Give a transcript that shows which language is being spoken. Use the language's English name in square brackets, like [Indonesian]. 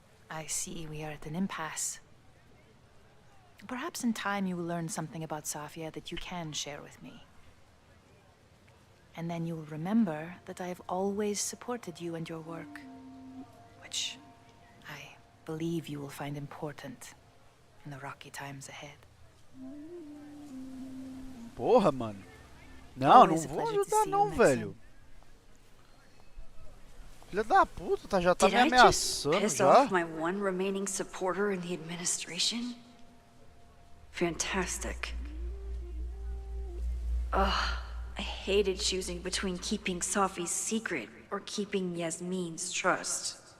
[English] I see we are at an impasse. Perhaps in time you will learn something about Safia that you can share with me. And then you will remember that I have always supported you and your work, which I believe you will find important in the rocky times ahead. [Portuguese] Porra, mano. Não, não vou ajudar não, velho. Filha da puta, já tá me ameaçando [English] piss [Portuguese] já. [English] off my one remaining supporter in the administration? Fantastic. Ugh, I hated choosing between keeping Safi's secret or keeping Yasmin's trust.